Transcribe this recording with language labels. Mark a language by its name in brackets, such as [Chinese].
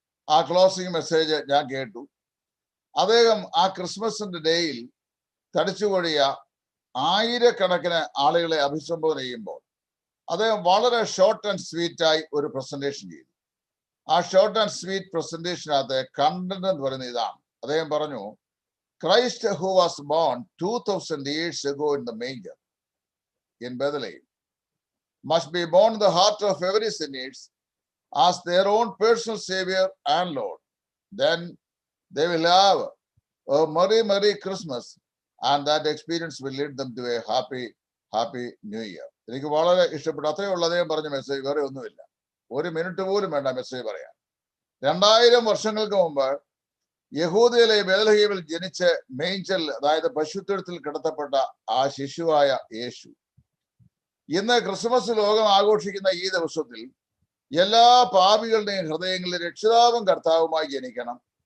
[Malayalam] ആ closing message ഞാൻ കേട്ടു. അദ്ദേഹം ആ ക്രിസ്മസിന്റെ ഡേയിൽ തടിച്ചുകൊഴിയ ആയിരക്കണക്കിന് ആളുകളെ അഭിസംബോധന ചെയ്യുമ്പോൾ അദ്ദേഹം വളരെ [English] short and sweet [Malayalam] ആയി ഒരു പ്രസന്റേഷൻ ചെയ്തു. ആ [English] short and sweet [Malayalam] പ്രസന്റേഷനകത്ത് കണ്ടന്റ് എന്ന് പറയുന്നത് ഇതാണ്. അദ്ദേഹം പറഞ്ഞു, [English] Christ who was born 2000 years ago in the manger in Bethlehem must be born in the heart of every sinner as their own personal Savior and Lord. Then they will have a merry Christmas and that experience will lead them to a happy New Year. [Malayalam] എനിക്ക് വളരെ ഇഷ്ടപ്പെട്ടു. അത്രയേ ഉള്ളൂ അദ്ദേഹം പറഞ്ഞ message, വേറെ ഒന്നുമില്ല. 1 minute പോലും വേണ്ട മെസ്സേജ് പറയാൻ. 2000 വർഷങ്ങൾക്ക് മുമ്പ് യഹൂദയിലെ ബേത്ലഹേമിൽ ജനിച്ച് മേഞ്ചൽ, അതായത് പശുത്തൊഴുത്തിൽ കിടത്തപ്പെട്ട ആ ശിശുവായ യേശു ഇന്ന് ക്രിസ്മസ് ലോകം ആഘോഷിക്കുന്ന ഈ ദിവസത്തിൽ എല്ലാ പാപികളുടെയും ഹൃദയങ്ങളിൽ രക്ഷിതാവും കർത്താവുമായി ജനിക്കണം.